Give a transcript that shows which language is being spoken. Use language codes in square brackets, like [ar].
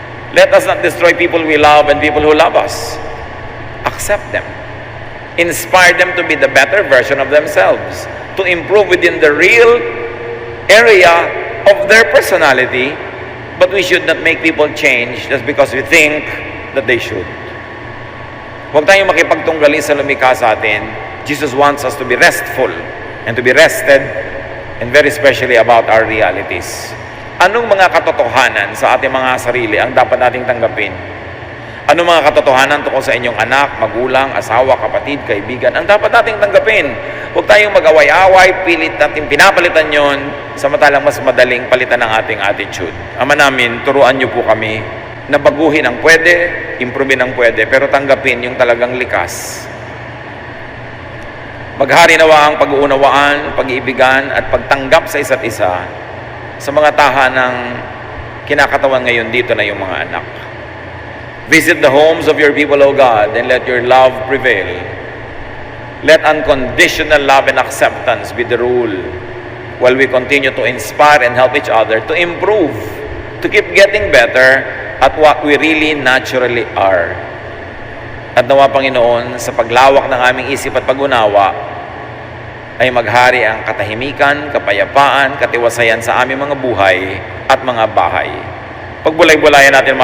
[en] Let us not destroy people we love and people who love us. Accept them. Inspire them to be the better version of themselves, to improve within the real area of their personality, but we should not make people change just because we think that they should. [tl] Huwag tayong makipagtunggali sa lumikha sa atin. [en] Jesus wants us to be restful and to be rested, and very especially about our realities. [tl] Anong mga katotohanan sa ating mga sarili ang dapat nating tanggapin? Anong mga katotohanan tungkol sa inyong anak, magulang, asawa, kapatid, kaibigan ang dapat nating tanggapin? Huwag tayong mag-away-away, pilit natin pinapalitan yon, samantalang mas madaling palitan ang ating attitude. Ama namin, turuan niyo po kami na baguhin ang pwede, improvein ang pwede, pero tanggapin yung talagang likas. Maghari nawa ang pag-uunawaan, pag-iibigan at pagtanggap sa isa't isa sa mga tahanang kinakatawan ngayon dito na yung mga anak. [en] Visit the homes of your people, O God, and let your love prevail. Let unconditional love and acceptance be the rule while we continue to inspire and help each other to improve, to keep getting better at what we really naturally are. [tl] At nawa, Panginoon, sa paglawak ng aming isip at pag-unawa, ay maghari ang katahimikan, kapayapaan, katiwasayan sa aming mga buhay at mga bahay. Pagbulay-bulayan natin mga